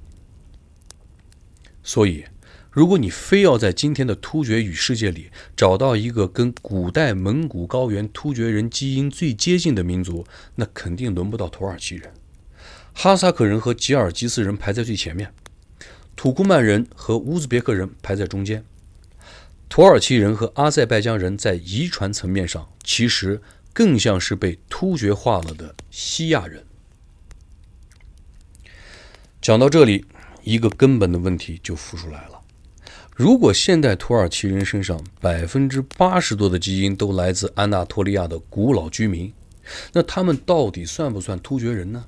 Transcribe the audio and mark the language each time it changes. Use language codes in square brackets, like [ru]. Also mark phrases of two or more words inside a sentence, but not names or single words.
[zh] 所以，如果你非要在今天的突厥語世界裡找到一個跟古代蒙古高原突厥人基因最接近的民族，那肯定輪不到土耳其人。哈薩克人和吉爾吉斯人排在最前面，土庫曼人和烏茲別克人排在中間。土耳其人和阿塞拜疆人在遺傳層面上其實更像是被突厥化了的西亞人。講到這裡，一個根本的問題就浮出來了。如果現代土耳其人身上80%多的基因都來自安納托利亞的古老居民，那他們到底算不算突厥人呢？